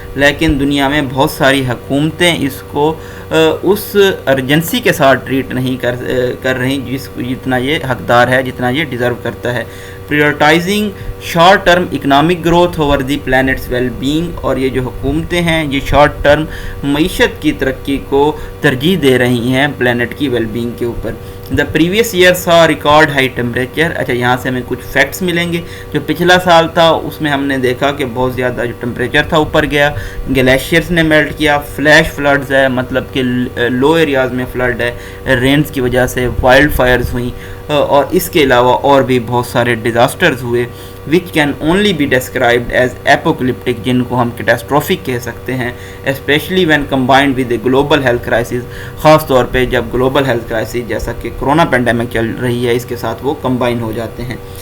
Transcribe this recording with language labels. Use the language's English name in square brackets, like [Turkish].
[Urdu] لیکن دنیا میں بہت ساری حکومتیں اس کو اس ارجنسی کے ساتھ ٹریٹ نہیں کر رہی جتنا یہ حقدار ہے، جتنا یہ ڈیزرو کرتا ہے. [English] prioritizing short term economic growth over the planet's well being, [Urdu] اور یہ جو حکومتیں ہیں یہ شارٹ ٹرم معیشت کی ترقی کو ترجیح دے رہی ہیں پلانٹ کی ویل بینگ کے اوپر. [English] The previous year saw record high temperature. [Urdu] اچھا، یہاں سے ہمیں کچھ فیکٹس ملیں گے. جو پچھلا سال تھا اس میں ہم نے دیکھا کہ بہت زیادہ جو ٹیمپریچر تھا اوپر گیا، گلیشیئرس نے میلٹ کیا، فلیش فلڈز ہے، مطلب کہ لو ایریاز میں فلڈ ہے، رینز کی وجہ سے وائلڈ فائرز ہوئیں، اور اس کے علاوہ اور بھی بہت سارے ڈیزاسٹرز ہوئے [English] which can only be described as apocalyptic، [Urdu] جن کو ہم کیٹاسٹروفک کہہ سکتے ہیں، [English] especially when combined with the global health crisis، [Urdu] خاص طور پہ جب گلوبل ہیلتھ کرائسس جیسا کہ کرونا پینڈیمک چل رہی ہے اس کے ساتھ وہ کمبائن ہو جاتے ہیں.